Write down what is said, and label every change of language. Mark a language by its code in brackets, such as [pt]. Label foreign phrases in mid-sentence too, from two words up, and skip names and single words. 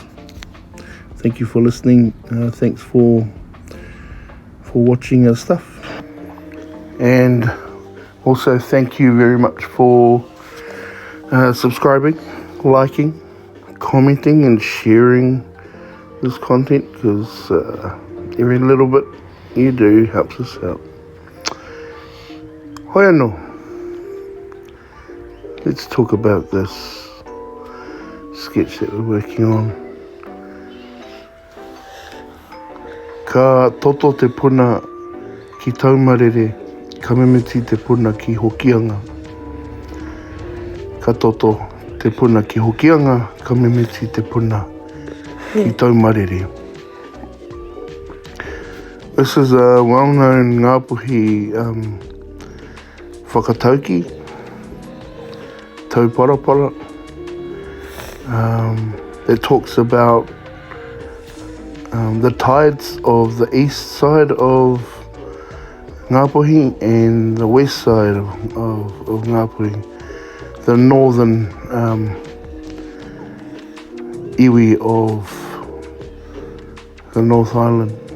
[en] Thank you for listening. Thanks for watching our stuff, and also thank you very much for subscribing, liking, commenting and sharing this content, because every little bit you do helps us out. [mi] Hoi anō. [en] Let's talk about this sketch that we're working on. [mi] Ka toto te puna ki Taumarere, ka mimiti te puna ki Hokianga. Ka toto te puna ki Hokianga, ka mimiti te puna ki Taumarere. [en] This is a well-known ngāpuhi [mi] whakatauki, tauparapara, [en] that talks about the tides of the east side of Ngāpuhi and the west side of Ngāpuhi, the northern iwi of the North Island.